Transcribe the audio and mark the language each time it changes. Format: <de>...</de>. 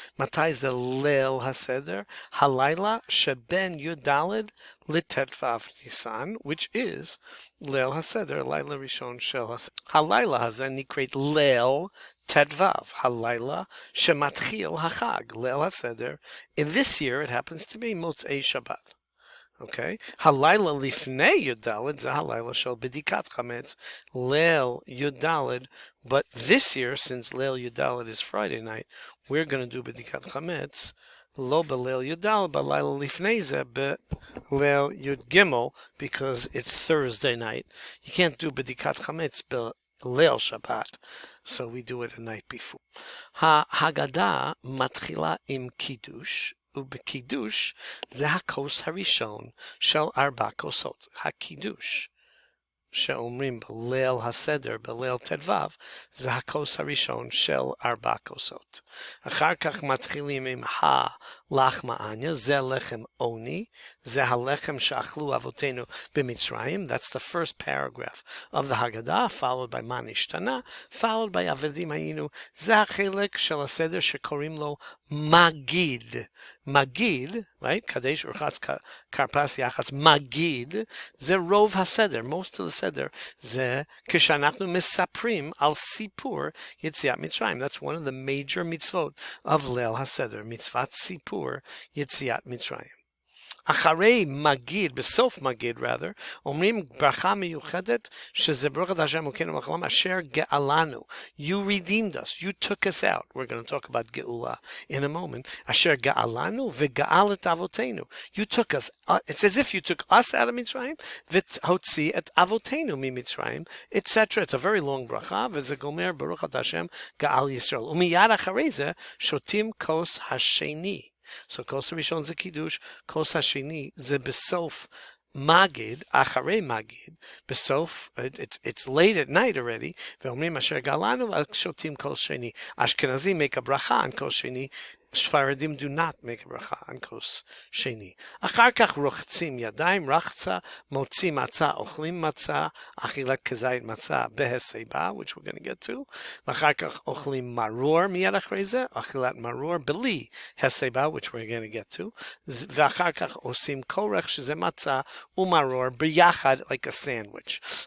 <he>מתי זה ליל הסדר? הלילה שבין י"ד לט"ו ניסן,</he> <en>which is</en> <he>ליל הסדר, לילה ראשון של הסדר. הלילה הזה נקראת ליל ט"ו, הלילה שמתחיל החג, ליל הסדר.</he> <en>In this year it happens to be מוצאי שבת. Okay?</en> <he>הלילה לפני י"ד זה הלילה של בדיקת חמץ, ליל י"ד,</he> <en>but this year, since</en> <he>ליל י"ד</he> <en>is Friday night, we're going to do</en> <he>בדיקת חמץ, לא בליל י"ד, בלילה לפני זה, בליל י"ג,</he> <en>because it's Thursday night. You can't do</en> <he>בדיקת חמץ בליל שבת,</he> <en>so we do it a night before.</en> <he>ההגדה מתחילה עם קידוש, ובקידוש זה הכוס הראשון של 4 כוסות. הקידוש שאומרים בליל הסדר, בליל ט"ו, זה הכוס הראשון של 4 כוסות. אחר כך מתחילים עם הלחם העניה, זה לחם עוני, זה הלחם שאכלו אבותינו במצרים.</he> <en>That's the first paragraph of the Haggadah, followed by מה נשתנה, followed by עבדים היינו.</en> <he>זה החלק של הסדר שקוראים לו מגיד. מגיד, right? קדש ורחץ כרפס יחץ, מגיד, זה רוב הסדר,</he> <en>most of the</en> <he>סדר, זה כשאנחנו מספרים על סיפור יציאת מצרים.</he> <en>That's one of the major mitzvot of ליל הסדר,</en> <he>מצוות סיפור יציאת מצרים. אחרי מגיד, בסוף מגיד rather, אומרים ברכה מיוחדת שזה ברוך אתה השם אלוקינו מלך העולם אשר גאלנו.</he> <en>You redeemed us, you took us out. We're going to talk about גאולה in a moment.</en> <he>אשר גאלנו וגאל את אבותינו.</he> <en>You took us, it's as if you took us out of</en> <he>מצרים והוציא את אבותינו ממצרים,</he> <en>etc. It's a very long</en> <he>ברכה, וזה גומר ברוך אתה השם גאל ישראל. ומיד אחרי זה שותים כוס השני. So כוס הראשון זה קידוש, כוס השני זה בסוף מגיד, אחרי מגיד, בסוף,</he> <en>it's late at night already,</en> <he>ואומרים אשר גאלנו, שותים כוס שני. אשכנזים</he> <en>make a</en> <he>ברכה on כוס שני, ספרדים</he> <en>do not make a</en> <he>ברכה on כוס שני. אחר כך רוחצים ידיים, רחצה, מוצאים מצה, אוכלים מצה, אכילת כזית מצה בהסיבה,</he> <en>which we're going to get to,</en> <he>ואחר כך אוכלים מרור מיד אחרי זה, אכילת מרור בלי הסיבה, which we're going to get to, ואחר כך עושים כורך שזה מצה ומרור ביחד,</he> <en>like a sandwich.</en>